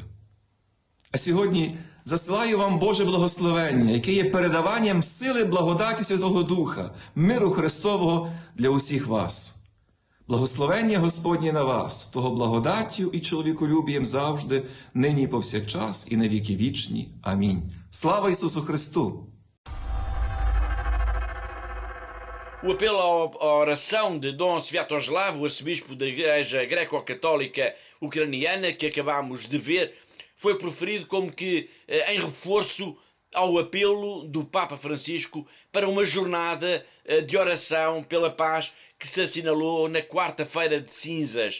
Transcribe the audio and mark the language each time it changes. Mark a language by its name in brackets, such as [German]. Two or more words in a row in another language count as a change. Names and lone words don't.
[Ukrainian] А сьогодні засилаю вам Боже благословення, яке є передаванням сили благодаті Святого Духа, миру Христового для усіх вас. Благословення Господнє на вас, того благодаттю і чоловіколюбієм завжди, нині і повсякчас, і на віки вічні. Амінь. Слава Ісусу Христу! [Portuguese] O apelo à oração de Dom Sviatoslav, o arcebispo da Igreja Greco-Católica Ucraniana, que acabámos de ver, foi proferido como que em reforço ao apelo do Papa Francisco para uma jornada de oração pela paz que se assinalou na quarta-feira de cinzas.